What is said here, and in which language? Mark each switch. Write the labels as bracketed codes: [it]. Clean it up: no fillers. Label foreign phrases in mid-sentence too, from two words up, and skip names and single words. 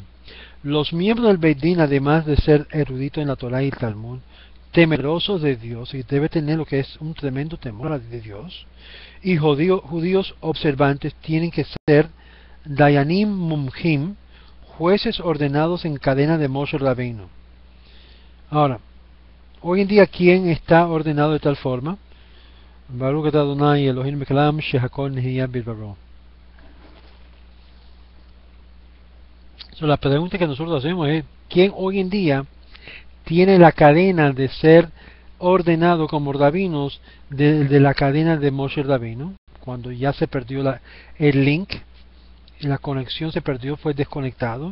[es] Los miembros del [he] בית דין, [es] además de ser eruditos en la Torá y el Talmud, temerosos de Dios, y debe tener lo que es un tremendo temor de Dios, y judíos observantes, tienen que ser [he] דיינים מומחים, [es] jueces ordenados en cadena de Moshe Rabbeinu. Ahora, hoy en día, ¿quién está ordenado de tal forma? [he] ברוך אתה אדוני אלוהים מעולם שהכל נהיה בדברו. [es] La pregunta que nosotros hacemos es: ¿quién hoy en día tiene la cadena de ser ordenado como rabinos de la cadena de Moshe Rabbeinu? Cuando ya se perdió el link, la conexión se perdió, fue desconectado.